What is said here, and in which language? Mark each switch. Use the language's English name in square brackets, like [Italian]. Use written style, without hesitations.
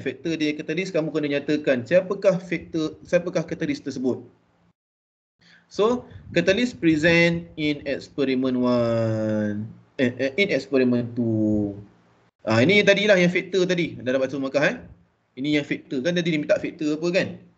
[Malay] Faktor dia catalyst kamu kena nyatakan siapakah catalyst tersebut. [English] So catalyst present in experiment 1. In experiment 2. [Malay] Ini tadilah yang faktor tadi. Dah dapat 1 markah Ini yang faktor kan, tadi dia minta faktor apa kan?